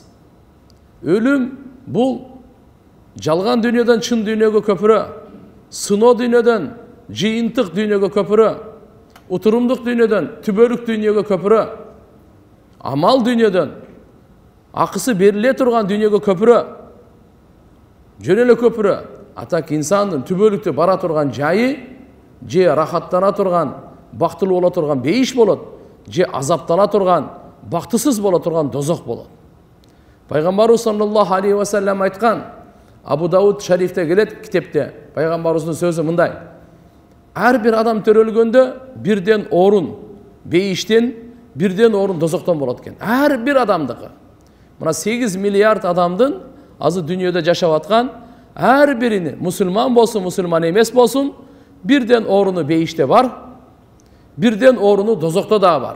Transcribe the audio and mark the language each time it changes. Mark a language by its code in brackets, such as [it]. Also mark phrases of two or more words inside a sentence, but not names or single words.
[ky] Өлүм бул жалган дүйнөдөн чын дүйнөгө көпүрө, сыноо дүйнөдөн жыйынтык дүйнөгө көпүрө, утурумдук дүйнөдөн түбөлүк дүйнөгө көпүрө, амал дүйнөдөн акысы бериле турган дүйнөгө көпүрө, жөн эле көпүрө. Атак инсандын түбөлүктө бара турган жайы же рахаттана турган, бактылуу боло турган бейиш болот, же азаптана турган, бактысыз боло турган дозок болот. Пайгамбарыбыз [ar] صلى الله عليه وسلم [ky] айткан, Абу Дауд шарифте келет китепте, Пайгамбарыбыздын сөзү мындай: ар бир адам төрөлгөндө бирден орун бейиштен, бирден орун дозоктон болот экен. Ар бир адамдыкы. Мына 8 миллиард адамдын азы дүйнөдө жашап аткан ар бирини, мусулман болсун, мусулман эмес болсун, бирден оруну бейиште бар, бирден оруну дозокто да бар.